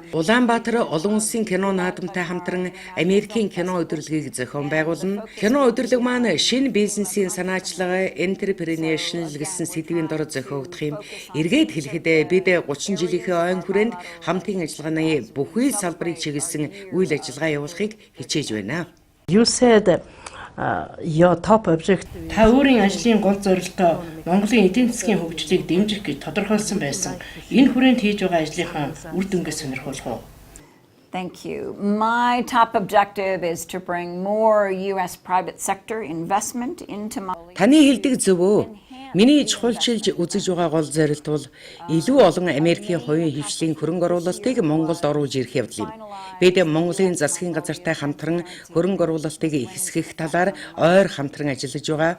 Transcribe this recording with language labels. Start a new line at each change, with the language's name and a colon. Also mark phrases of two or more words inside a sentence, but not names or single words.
Mongolian: Улаанбаатар олон улсын кино наадамтай хамтран Америкийн кино өдөрлөгийг зохион байгуулна. Кино өдөрлөг маань шинэ бизнесийн санаачлага, entrepreneurship гэсэн сэдвийн дор зохиогдох юм. Эргээд хэлэхэд бид 30 жилийнхээ ойн хүрээнд хамтын ажиллагааны бүхий салбарыг чиглэсэн үйл ажиллагаа явуулахыг хичээж байна.
English: You said your top object.
Mongolian: Та өөрийн ажлын гол зорилгоо Монголын эдийн засгийн хөгжлийг дэмжих гэж тодорхойлсон байсан. Энэ хүрээнд хийж байгаа ажлынхаа үр дүнгээ сонирхуулах уу?
English: Thank you. My top objective is to bring more US private sector investment into Mongolia.
Mongolian: Таны хэлдэг зөв өө. Миний чухалчилж үзэж байгаа гол зорилт бол илүү олон Америкийн хувийн хвшлийн хөрөнгө оруулалтыг Монголд оруулж ирэх явдал юм. Бид Монголын засгийн газартай хамтран хөрөнгө оруулалтыг ихсгэх талаар ойр хамтран ажиллаж байгаа.